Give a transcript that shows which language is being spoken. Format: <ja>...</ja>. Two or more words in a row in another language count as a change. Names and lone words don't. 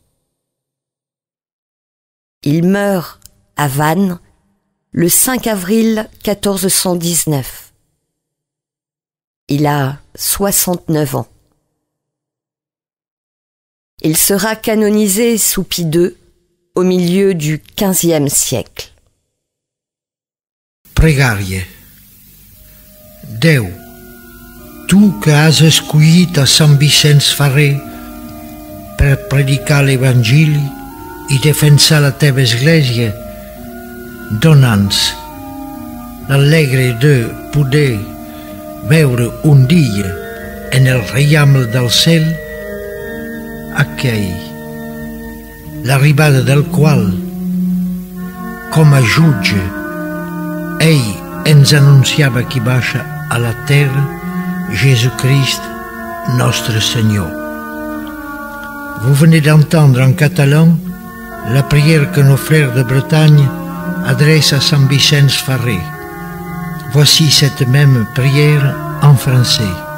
<fr>Il meurt à Vannes le 5 avril 1419. Il a 69 ans. Il sera canonisé sous Pie II au milieu du XVe siècle.</fr> <ca>Pregària. Déu, tu que has escollit a Sant Vicenç Ferrer per predicar l'Evangili i defensar la teva església, dona'ns l'alegre de poder veure un dia en el reiam del cel aquell, l'arribada del qual, com a jutge, ell ens anunciava qui baixa a la terra,</ca> <fr>Jésus-Christ, notre Seigneur. Vous venez d'entendre en catalan la prière que nos frères de Bretagne adressent à Saint Vicenç Ferrer. Voici cette même prière en français.</fr>